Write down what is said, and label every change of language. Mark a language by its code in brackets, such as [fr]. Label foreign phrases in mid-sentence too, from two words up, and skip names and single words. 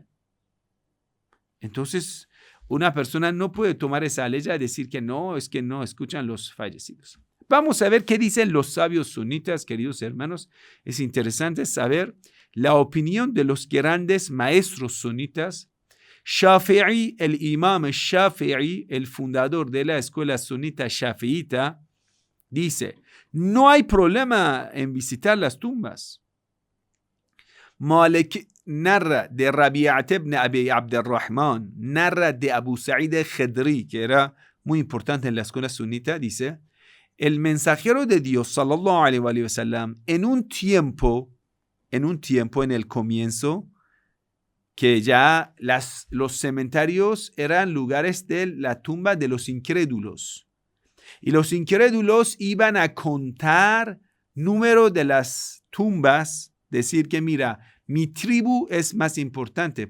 [es] Entonces, una persona no puede tomar esa ley y decir que no, es que no escuchan los fallecidos. Vamos a ver qué dicen los sabios sunitas, queridos hermanos. Es interesante saber la opinión de los grandes maestros sunitas. Shafi'i, el imam Shafi'i, el fundador de la escuela sunita shafi'ita, dice, no hay problema en visitar las tumbas. Malik narra de Rabi'at ibn Abi Abdurrahman, narra de Abu Sa'id al-Khudri, que era muy importante en la escuela sunita, dice, el mensajero de Dios, [ar] صلى الله عليه وسلم, [es] en un tiempo, en el comienzo, que ya los cementerios eran lugares de la tumba de los incrédulos. Y los incrédulos iban a contar número de las tumbas, decir que mira, mi tribu es más importante.